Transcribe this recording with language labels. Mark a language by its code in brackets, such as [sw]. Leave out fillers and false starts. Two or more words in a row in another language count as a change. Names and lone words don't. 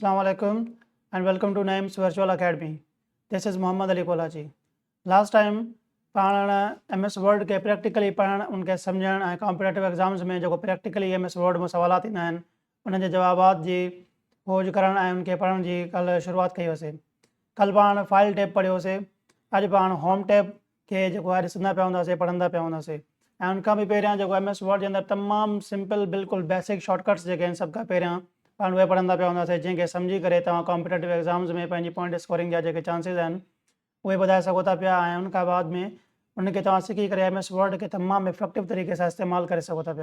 [en] Assalamualaikum and welcome to Naim's Virtual Academy. This is Muhammad Ali Kolaji. Last time [sd] पाण MS Word के प्रैक्टिकली पढ़ण उनके सम्झण ऐं [en] competitive exams [sd] में जेको प्रैक्टिकली MS Word में सवालात ईंदा आहिनि उन जे जवाबात जी खोज करण ऐं उनखे पढ़ण जी कल्ह शुरूआत कई हुईसीं। कल्ह पाण [en] file tab [sd] पढ़ियोसीं। अॼु पाण [en] home tab [sd] खे जेको आहे ॾिसंदा पिया हूंदासीं, पढ़ंदा पिया हूंदासीं ऐं उनखां बि पहिरियां जेको MS Word जे अंदरि तमामु सिंपल बिल्कुलु [en] basic shortcuts [sd] जेके आहिनि सभ खां पहिरियां पाण उहे पढ़ंदा पिया हूंदासीं जंहिंखे सम्झी करे तव्हां [en] competitive exams [sd] में पंहिंजी [en] point scoring [sd] जा जेके चांसिस आहिनि उहे वधाए सघो था पिया ऐं उनखां बाद में उनखे तव्हां सिखी करे MS Word खे तमामु इफेक्टिव तरीक़े सां इस्तेमालु करे सघो था पिया।